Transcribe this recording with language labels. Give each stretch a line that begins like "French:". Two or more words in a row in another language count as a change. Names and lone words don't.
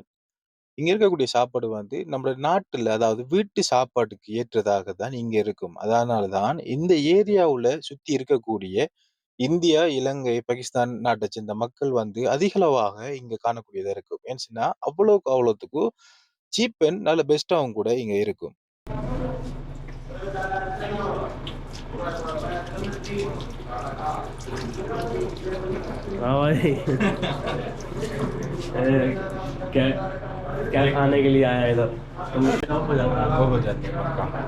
Tamil: இங்க இருக்கக்கூடிய சாப்பாடு வந்து நம்ம நாட்டுல, அதாவது வீட்டு சாப்பாட்டுக்கு ஏற்றதாக தான் இங்க இருக்கும். அதனால தான் இந்த ஏரியாவுல சுத்தி இருக்கக்கூடிய இந்தியா, இலங்கை, பாகிஸ்தான் நாட்டை சேர்ந்த மக்கள் வந்து அதிகளவாக இங்க காணக்கூடியதா இருக்கும். ஏன்னு சொன்னா அவ்வளவுக்கு அவ்வளவுத்துக்கும்
English: cheap and
Tamil: நல்ல பெஸ்ட்டாவும் கூட இங்க இருக்கும்.
Hindi: हाँ भाई। क्या क्या खाने के लिए आया है इधर? तुम हो जाता है। हो जाते हैं पक्का।